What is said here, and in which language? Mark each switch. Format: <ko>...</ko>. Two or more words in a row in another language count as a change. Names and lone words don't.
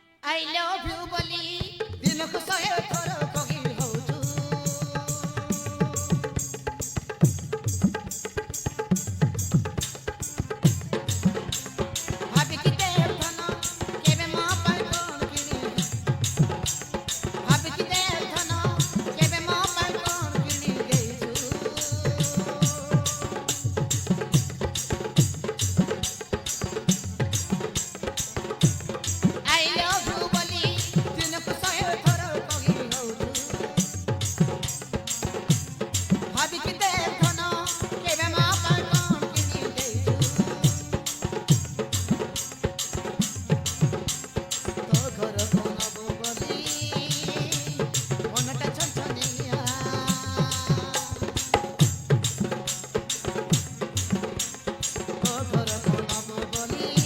<en>I love you</en> <or>ବୋଲି ଦିନକୁ 100 ଥର କହି ହଉଛୁ ଭାବିକି ଦେଖନ କେବେ ମୋ ପାଇଁ କଣ କିଣି ଭାବିକି ଦେଖନ କେବେ ମୋ ପାଇଁ କଣ କିଣି ଦେଇଛୁ</or> <en>I love you</en> <or>ବୋଲି ଦିନକୁ 100 ଥର କହି ହଉଛୁ ଭାବିକି ଦେଖନ କେବେ ମୋ ପାଇଁ କଣ କିଣି ଦେଇଛୁ ତୋ ଘରକୁ ନବୁ ବୋଲି ମନଟା ଛନଛନିଆ ତୋ ଘରକୁ ନବୁ ବୋଲି</or>